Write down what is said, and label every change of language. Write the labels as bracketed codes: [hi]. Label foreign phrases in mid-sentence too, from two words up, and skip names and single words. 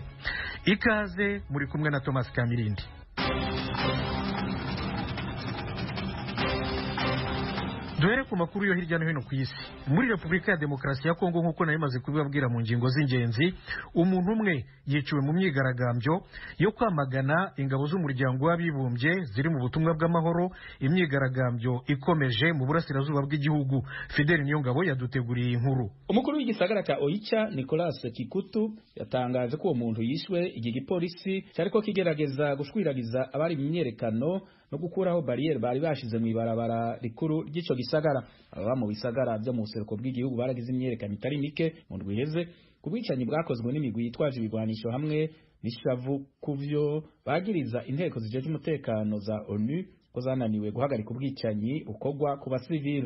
[rw] Ikaze muri kumwe na Thomas Kamirindi. Duhere ku makuru yo hirya no hino ku isi. Muri Repubulika ya Demokarasi ya Kongo nk'uko nayimaze kubibabwira mu ngingo z'ingenzi, umuntu umwe yiciwe mu myigaragambyo yo kwamagana ingabo z'umuryango w'abibumbye ziri mu butumwa bw'amahoro, imyigaragambyo ikomeje mu burasirazuba bw'igihugu. Fidel Niyongabo yaduteguriye inkuru. [rn] Umukuru w'igisagara cya Oicha Nicolas Kikutu yatangaje ko uwo muntu yishwe igihe igipolisi cyariko kigerageza gushwiragiza abari mu myerekano no gukuraho barriere bari bashize mu ibarabara rikuru ry'ico gisagara. Aba mu bisagara byo mu buseruko bw'igihugu baragize imyerekano itari mike mu ndwiheze kubicanyi bwakozwe n'imigwi yitwaje ibigwanisho hamwe n'ishavu kuvyo bagiriza inteko zijeje umutekano za ONU ko zananiwe guhagarika ubwicanyi ukogwa ku basivili.